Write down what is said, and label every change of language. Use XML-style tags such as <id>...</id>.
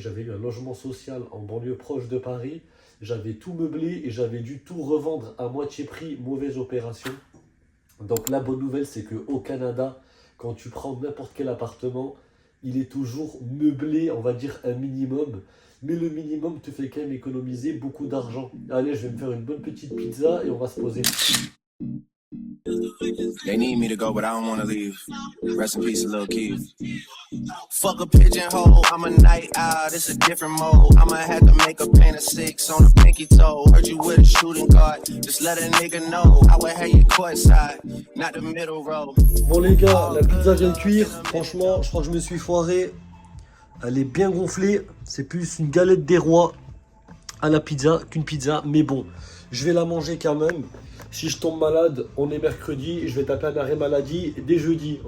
<fr>J'avais eu un logement social en banlieue proche de Paris. J'avais tout meublé et j'avais dû tout revendre à moitié prix. Mauvaise opération. Donc la bonne nouvelle c'est qu'au Canada, quand tu prends n'importe quel appartement, il est toujours meublé, on va dire un minimum. Mais le minimum te fait quand même économiser beaucoup d'argent. Allez, je vais me faire une bonne petite pizza et on va se poser.</fr> <en>They need me to go, but I don't want to leave. Rest in peace, Lil Keith. Fuck a pigeonhole, I'm a night owl, it's a different mode. I'ma have to make a paint of 6 on a pinky toe. Heard you with a shooting guard, just let a nigga know. I would have you courtside, not the middle row.</en> <fr>Bon les gars, la pizza vient de cuire. Franchement, je crois que je me suis foiré. Elle est bien gonflée. C'est plus une galette des rois à la pizza qu'une pizza. Mais bon, je vais la manger quand même. Si je tombe malade, on est mercredi. Je vais taper un arrêt maladie dès jeudi.</fr>